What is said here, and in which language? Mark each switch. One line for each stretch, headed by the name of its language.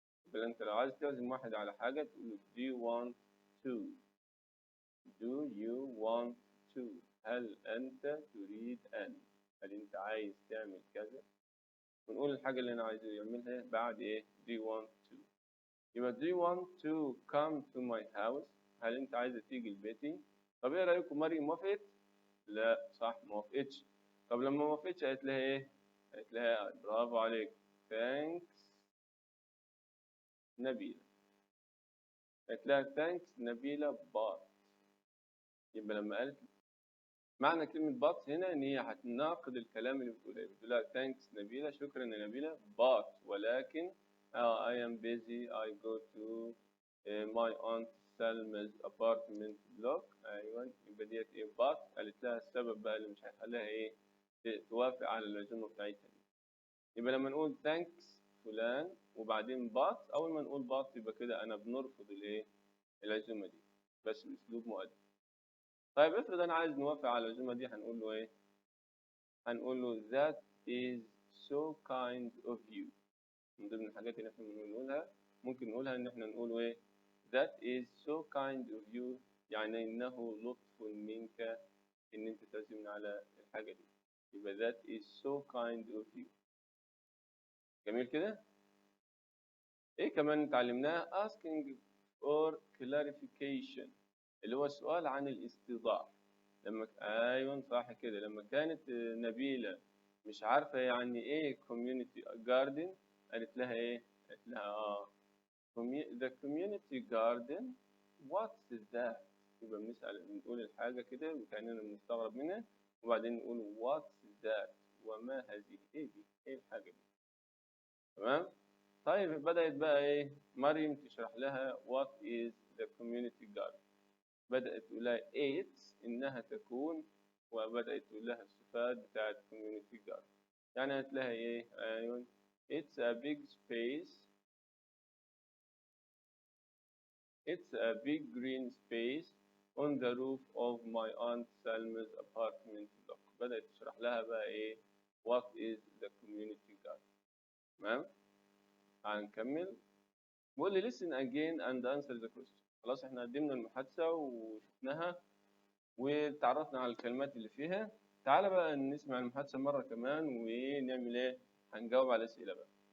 Arabic: يبقى انت لو عايز تعزم واحد على حاجه تقول له
English: do you want to. do you want to
Arabic: هل انت تريد ان. هل انت عايز تعمل كذا. ونقول الحاجه اللي انا عايزه يعملها بعد ايه
English: do you want to. يبقى do you want to come to my house.
Arabic: هل انت عايزه تيجي لبيتي. طب ايه رايكم مريم وافقت؟ لا صح ما وافقتش. طب لما ما وافقتش قالت لها ايه؟ قالت لها برافو عليك thanks نبيلة. قالت لها thanks نبيلة but. يبقى لما قالت معنى كلمة but هنا إن هي هتناقض الكلام اللي بتقوله. بتقول لها
English: thanks نبيلة
Arabic: شكرا يا نبيلة
English: but
Arabic: ولكن
English: I am busy I go to my aunt Salma's apartment block.
Arabic: ايوه، يبقى ديت ايه بات، قالت لها السبب بقى اللي مش هيخليها ايه توافق على العزومه بتاعتها دي. يبقى لما نقول ثانكس فلان وبعدين بات، اول ما نقول بات يبقى كده انا بنرفض الايه العزومه دي، بس باسلوب مؤدب. طيب افرض انا عايز نوافق على العزومه دي، هنقول له ايه؟ هنقول له
English: that is so kind of you.
Arabic: من ضمن الحاجات اللي احنا بنقولها ممكن نقولها ان احنا نقول ايه؟
English: that is so kind of you،
Arabic: يعني انه لطف منك ان انت تعزمنا على الحاجه دي.
English: يبقى that is so kind of you.
Arabic: جميل كده. ايه كمان اتعلمناه؟
English: asking for clarification،
Arabic: اللي هو السؤال عن الاستيضاح. ايوه صح كده، لما كانت نبيله مش عارفه يعني ايه community garden، قالت لها ايه؟ قالت لها
English: the community garden what's that.
Arabic: يبقى بنقول الحاجه كده وكاننا بنستغرب منها، وبعدين نقول
English: what's that،
Arabic: وما هذه، ايه دي، ايه الحاجه دي. تمام. طيب بدات بقى ايه مريم تشرح لها
English: what is the community garden.
Arabic: بدات تقول لها it's انها تكون، وبدات تقول لها الصفات بتاعت community garden. يعني قالت لها ايه؟ ايوه
English: it's a big space. It's a big green space on the roof of my aunt Salma's apartment block.
Arabic: بدأت تشرح لها بقى إيه
English: what is the community garden.
Arabic: تمام؟ هنكمل. بقول لي
English: listen again and answer the question.
Arabic: خلاص إحنا قدمنا المحادثة وشفناها وتعرفنا على الكلمات اللي فيها. تعالى بقى نسمع المحادثة مرة كمان ونعمل إيه؟ هنجاوب على الأسئلة بقى.